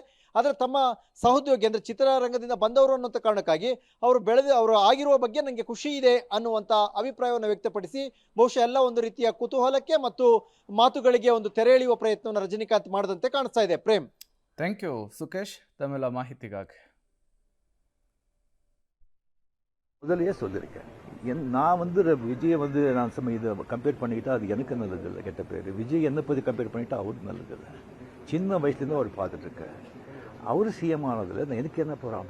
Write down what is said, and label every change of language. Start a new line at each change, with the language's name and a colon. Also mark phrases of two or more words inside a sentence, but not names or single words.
Kannada: ಆದರೆ ತಮ್ಮ ಸಹೋದ್ಯೋಗಿ ಅಂದರೆ ಚಿತ್ರರಂಗದಿಂದ ಬಂದವರು ಅನ್ನುವಂಥ ಕಾರಣಕ್ಕಾಗಿ ಅವರು ಆಗಿರುವ ಬಗ್ಗೆ ನನಗೆ ಖುಷಿ ಇದೆ ಅನ್ನುವಂಥ ಅಭಿಪ್ರಾಯವನ್ನು ವ್ಯಕ್ತಪಡಿಸಿ ಬಹುಶಃ ಎಲ್ಲ ಒಂದು ರೀತಿಯ ಕುತೂಹಲಕ್ಕೆ ಮತ್ತು ಮಾತುಗಳಿಗೆ ಒಂದು ತೆರೆ ಎಳೆಯುವ ಪ್ರಯತ್ನವನ್ನು ರಜನಿಕಾಂತ್ ಮಾಡದಂತೆ ಕಾಣಿಸ್ತಾ ಇದೆ. ಪ್ರೇಮ್,
English: Thank you
Kannada: ಸುಕೇಶ್ ತಮ್ಮೆಲ್ಲ ಮಾಹಿತಿಗಾಗಿ.
Tamil: முதலையே சொல்லியிருக்கேன். நான் விஜயை நான் இதை கம்பேர் பண்ணிக்கிட்டா அது எனக்கு நல்லதில்லை, கெட்ட பேர். விஜய் என்னை பற்றி கம்பேர் பண்ணிட்டா அவருக்கு நல்லதில்லை. சின்ன வயசுலேருந்து அவர் பார்த்துட்ருக்கேன். அவர் CM ஆனதில் எனக்கு என்ன போகிறாங்க?